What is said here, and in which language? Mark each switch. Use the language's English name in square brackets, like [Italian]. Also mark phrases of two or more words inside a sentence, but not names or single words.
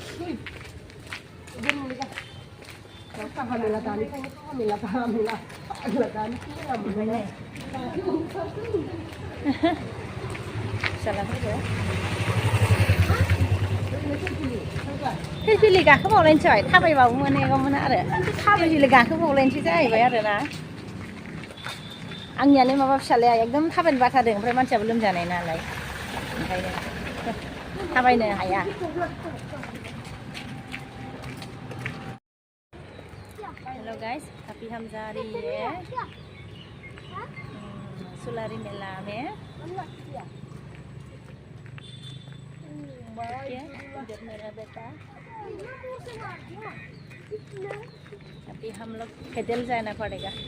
[Bodo] फिसालाफोरखौ फिलफिलि गाखोबावलायनोसै, थाबायबाबो मोनहैगौमोन आरो फिलफिलि गाखोबावलायनोसै जाहैबाय आरोना। आंनियानो माबा फिसालाया एकदम थाबायनो बाथारदों, ओमफ्राय मानसियाबो लोमजानाय नालाय ओंखायनो थाबायनो हाया। [English] Hello guys, [Hindi] हैप्पी हमजारी है सुलारी मेला में। इधर मेरा बेटा, अभी हम लोग पैदल जाना पड़ेगा।